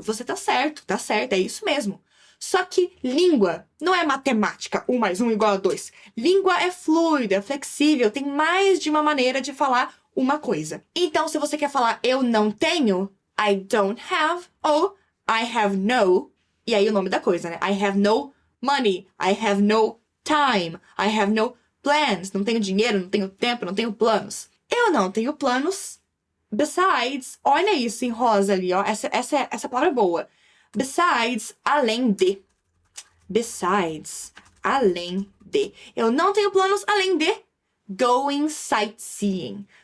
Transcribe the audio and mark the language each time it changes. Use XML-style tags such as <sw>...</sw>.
<pt>Você tá certo, é isso mesmo. Só que língua não é matemática, 1 mais 1 igual a 2. Língua é fluida, é flexível, tem mais de uma maneira de falar uma coisa. Então, se você quer falar eu não tenho,</pt> <en>I don't have,</en> <pt>ou</pt> <en>I have no,</en> <pt>e aí o nome da coisa, né?</pt> <en>I have no money, I have no time, I have no plans.</en> <pt>Não tenho dinheiro, não tenho tempo, não tenho planos. Eu não tenho planos. Besides, olha isso em rosa ali, ó. Essa palavra é boa. Besides, além de. Besides, além de. Eu não tenho planos além de</pt> <en>going sightseeing.</en>